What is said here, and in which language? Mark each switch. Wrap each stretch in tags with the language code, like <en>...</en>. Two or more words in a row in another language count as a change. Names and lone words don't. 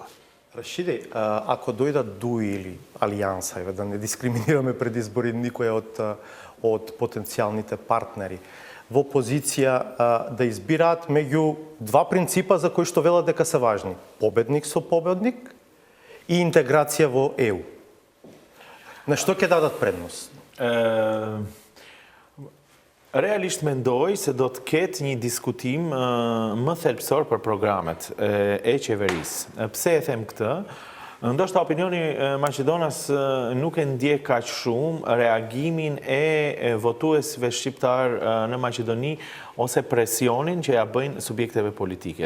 <mk>Рашиди, ако дојдат ДУИ или Алијанса, да не дискриминираме пред избори никоја од потенцијалните партнери, во позиција да избираат меѓу два принципа за кои што велат дека се важни. Победник со победник и интеграција во ЕУ. На што ќе дадат предност?</mk> <sq>Realisht mendoj se do të ketë një diskutim më thelbësor për programet e qeverisë. Pse e them këtë? Ndoshta opinioni Maqedonas nuk e ndjek kaq shumë reagimin e votuesve shqiptar në Maqedoni ose presionin që ja bëjnë subjekteve politike.</sq>